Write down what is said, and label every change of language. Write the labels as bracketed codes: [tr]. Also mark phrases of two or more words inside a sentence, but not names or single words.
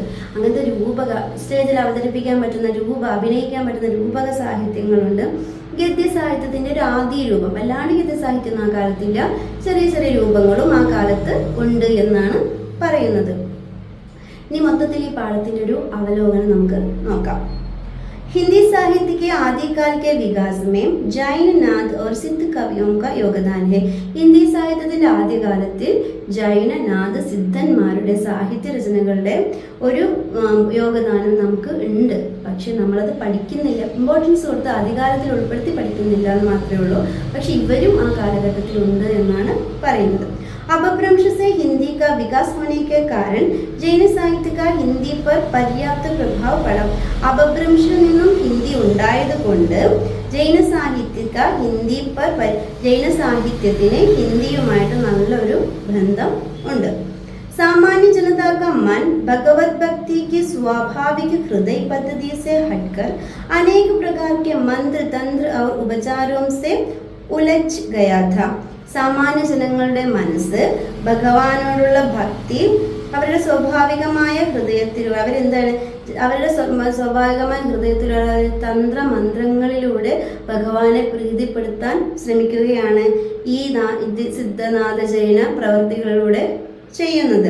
[ml] അങ്ങനത്തെ രൂപക സ്റ്റേജിൽ അവതരിപ്പിക്കാൻ പറ്റുന്ന അഭിനയിക്കാൻ പറ്റുന്ന രൂപക സാഹിത്യങ്ങളുണ്ട്. ഗദ്യ സാഹിത്യത്തിന്റെ ഒരു ആദ്യ രൂപം, അല്ലാണ്ട് ഗദ്യ സാഹിത്യം ആ കാലത്തില്ല, ചെറിയ ചെറിയ രൂപങ്ങളും ആ കാലത്ത് ഉണ്ട് എന്നാണ് പറയുന്നത്. ഇനി മൊത്തത്തിൽ ഈ പാഠത്തിന്റെ ഒരു അവലോകനം നമുക്ക് നോക്കാം. [hi] हिंदी साहित्य के आदिकाल के विकास में जैन नाथ और सिद्ध कवियों का योगदान है. [ml] ഹിന്ദി സാഹിത്യത്തിന്റെ ആദ്യകാലത്തിൽ ജൈന നാഥ സിദ്ധന്മാരുടെ സാഹിത്യ രചനകളുടെ ഒരു യോഗദാനം നമുക്ക് ഉണ്ട്. പക്ഷെ നമ്മളത് പഠിക്കുന്നില്ല. ഇമ്പോർട്ടൻസ് കൊടുത്ത് ആദ്യകാലത്തിൽ ഉൾപ്പെടുത്തി പഠിക്കുന്നില്ല എന്ന് മാത്രമേ ഉള്ളൂ. പക്ഷെ ഇവരും ആ കാലഘട്ടത്തിൽ ഉണ്ട് എന്നാണ് പറയുന്നത്. [hi] अपभ्रंश से हिंदी का विकास होने के कारण जैन साहित्य का हिंदी पर पर्याप्त प्रभाव पड़ा. [ml] अपभ्रंशिൽ നിന്നും ഹിന്ദി ഉണ്ടായതുകൊണ്ട് ജൈന സാഹിത്യത്തിന് ഹിന്ദിയുമായിട്ട് നല്ലൊരു ബന്ധം ഉണ്ട്. [hi] सामान्य जनता का मन भगवत भक्ति की स्वाभाविक हृदय पद्धति से हटकर अनेक प्रकार के मंत्र तंत्र और उपचारों से उलझ गया था. [ml] സാമാന്യ ജനങ്ങളുടെ മനസ്സ് ഭഗവാനോടുള്ള ഭക്തി അവരുടെ സ്വാഭാവികമായ ഹൃദയത്തിലൂടെ അവരുടെ സ്വാഭാവികമായ ഹൃദയത്തിലുള്ള തന്ത്രമന്ത്രങ്ങളിലൂടെ ഭഗവാനെ പ്രീതിപ്പെടുത്താൻ ശ്രമിക്കുകയാണ് ഈ സിദ്ധനാഥ ജൈന പ്രവർത്തികളിലൂടെ ചെയ്യുന്നത്.